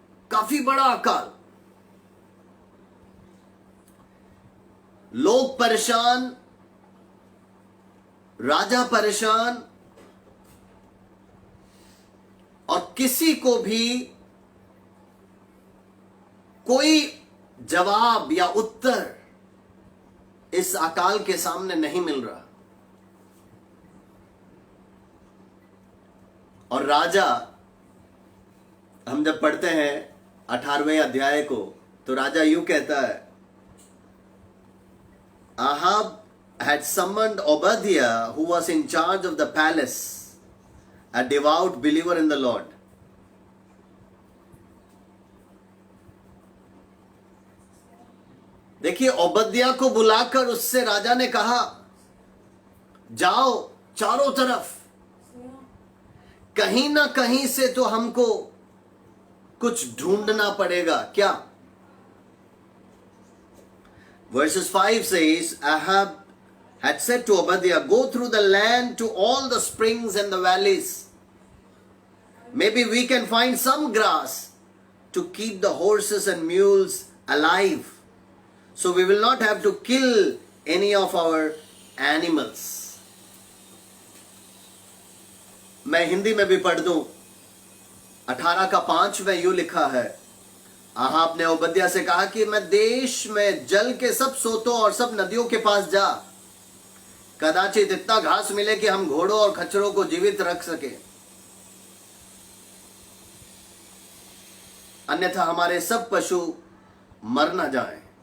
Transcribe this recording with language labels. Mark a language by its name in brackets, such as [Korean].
[Hindi] काफी बड़ा अकाल, लोग परेशान, राजा परेशान, और किसी को भी कोई जवाब या उत्तर इस अकाल के सामने नहीं मिल रहा। और राजा, हम जब पढ़ते हैं 18वें अध्याय को, तो राजा यूं कहता है, [English] Ahab had summoned Obadiah, who was in charge of the palace, a devout believer in the Lord. [Hindi] देखिए, ओबद्याह को बुलाकर उससे राजा ने कहा, जाओ चारों तरफ, कहीं ना कहीं से तो हमको कुछ ढूंढना पड़ेगा। क्या? [English] Verses 5 says, Ahab had said to Obadiah, go through the land to all the springs and the valleys. Maybe we can find some grass to keep the horses and mules alive, so we will not have to kill any of our animals. [Hindi] मैं हिंदी में भी पढ़ दूं। 18 का 5 में यूं लिखा है, आहाब ने ओबद्याह से कहा कि मैं देश में जल के सब सोतों और सब नदियों के पास जा, कदाचित इतना घास मिले कि हम घोड़ों और खच्चरों को जीवित रख सके, अन्यथा हमारे सब पशु मर न जाएं।